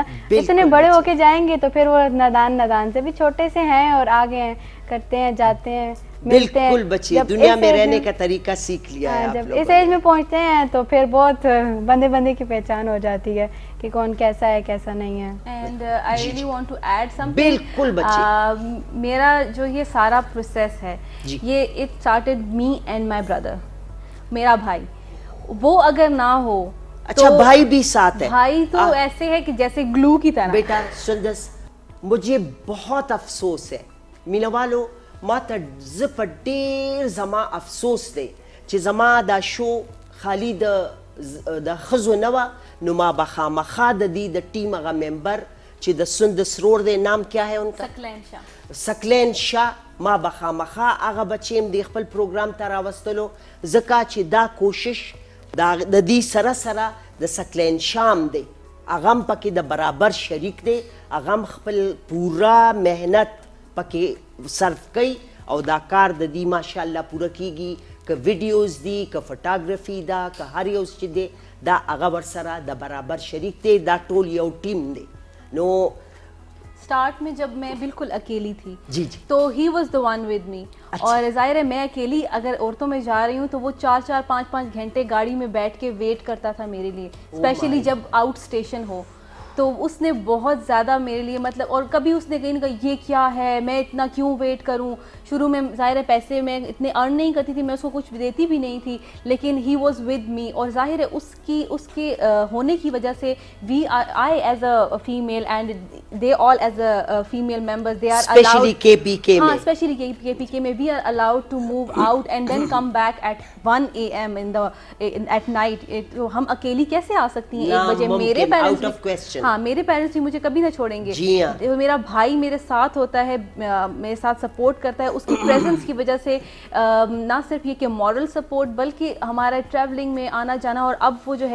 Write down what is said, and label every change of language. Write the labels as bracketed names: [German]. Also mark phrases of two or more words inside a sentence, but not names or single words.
[Urdu] اتنے بڑے ہو کے جائیں گے تو پھر وہ نادان سے بھی چھوٹے سے ہیں اور آگے ہیں, کرتے ہیں, جاتے ہیں, بالکل بچے دنیا میں رہنے کا طریقہ سیکھ لیا ہے. جب اس ایج میں پہنچتے ہیں تو پھر بہت بندے کی پہچان ہو جاتی ہے کہ کون کیسا ہے کیسا نہیں ہے. [English] And I really want to add something. [Urdu] بالکل بچے, میرا جو یہ سارا پروسیس ہے یہ [English] it started me and my brother, [Urdu] میرا بھائی. وہ اگر نہ ہو, اچھا بھائی بھی ساتھ ہے, بھائی تو ایسے ہے کہ جیسے گلو کی طرح. [Pashto] بیٹا سندس, [Urdu] مجھے بہت افسوس ہے [Pashto] مینا والو, ما ته زه په ډېر زما افسوس دی چې زما دا شو خالي د ښځو نه وه, نو ما به خامخا د دې د ټیم هغه ممبر چې د سندس رور دی, [Urdu] نام کیا ہے ان کا؟ سکلین شاه. [Pashto] ما به خامخا هغه بچې هم د خپل پروګرام ته راوستلو, ځکه چې دا کوشش د دې سره سره د سکلین شام دی, هغه هم پکې د برابر شریک دی, هغه هم خپل پورا محنت پکې صرف کوي او دا کار د دې ماشاءالله پوره کیږي. که ویډیوز دي که فوټاګرافي ده که هر یو چې دی دا هغه ورسره د برابر شریک دی دا ټول یو ټیم دی نو [Urdu] اسٹارٹ میں جب میں بالکل اکیلی تھی جی تو [English] he was the one with me [Urdu] اور ظاہر ہے میں اکیلی اگر عورتوں میں جا رہی ہوں تو وہ 4-4 5-5 گھنٹے گاڑی میں بیٹھ کے ویٹ کرتا تھا میرے لیے اسپیشلی جب [English] out station [Urdu] ہو تو اس نے بہت زیادہ میرے لیے مطلب اور کبھی اس نے کہیں نہ کہا یہ کیا ہے میں اتنا کیوں ویٹ کروں شروع میں ظاہر ہے پیسے میں اتنے ارن نہیں کرتی تھی میں اس کو کچھ دیتی بھی نہیں تھی لیکن [English] he was with me [Urdu] اور ظاہر ہے اس کے ہونے کی وجہ سے [English] we I as a female and they all as a female members they are [Urdu] اسپیشلی کے پی کے میں اسپیشلی کے پی کے میں [English] we are allowed to move out and then come back at 1 AM at night [Urdu] تو ہم اکیلی کیسے آ سکتی ہیں 1 بجے میرے پیرنٹس ہاں میرے پیرنٹس بھی مجھے کبھی نہ چھوڑیں گے میرا بھائی میرے ساتھ ہوتا ہے میرے ساتھ سپورٹ کرتا ہے اس کی پریزنس کی وجہ سے نہ صرف یہ کہ [English] moral support [Urdu] بلکہ ہمارا ٹریولنگ میں آنا جانا اور اب وہ جو